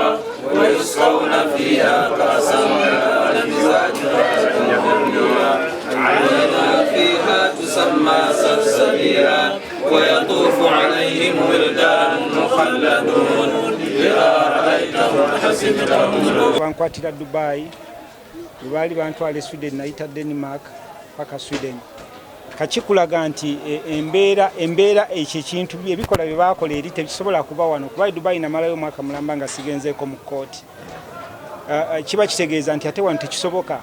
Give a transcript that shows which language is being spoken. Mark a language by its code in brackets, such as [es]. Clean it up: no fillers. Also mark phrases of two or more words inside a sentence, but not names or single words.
[ar] ويسقون فيها كأسا كان مزاجها زنجبيلا. عينا فيها تسمى سلسبيلا. ويطوف عليهم ولدان مخلدون إذا رأيتهم حسبتهم [lg] bankwatira Dubai bali bantwale Sweden naita Denmark paka Sweden. Kachikulaga nti embeera ekyo kintu ebikola bye bakola eri tebisobola kuba wano kuba Dubai namalayo mwaka mulamba nga sigenzeeko mu kooti. Kiba kitegeeza nti ate wano tekisoboka.